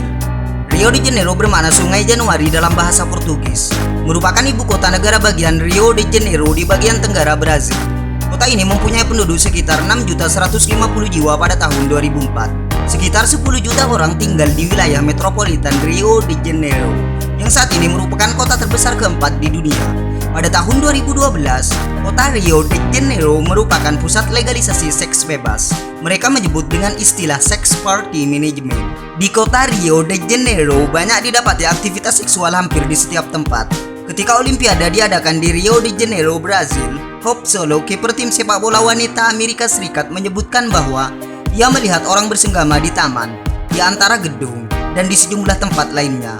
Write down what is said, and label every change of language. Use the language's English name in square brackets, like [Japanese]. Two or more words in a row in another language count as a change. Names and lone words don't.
[Indonesian] Rio de Janeiro bermakna Sungai Januari dalam bahasa Portugis, merupakan ibu kota negara bagian Rio de Janeiro di bagian tenggara Brazil. Kota ini mempunyai penduduk sekitar 6.150 jiwa pada tahun 2004. Sekitar 10 juta orang tinggal di wilayah metropolitan Rio de Janeiro, yang saat ini merupakan kota terbesar keempat di dunia. Pada tahun 2012, kota Rio de Janeiro merupakan pusat legalisasi seks bebas. Mereka menyebut dengan istilah [English] sex party management. [Indonesian] Di kota Rio de Janeiro banyak didapati aktivitas seksual hampir di setiap tempat. Ketika Olimpiade diadakan di Rio de Janeiro, Brazil, Hope Solo, kiper tim sepak bola wanita Amerika Serikat, menyebutkan bahwa ia melihat orang bersenggama di taman, di antara gedung, dan di sejumlah tempat lainnya.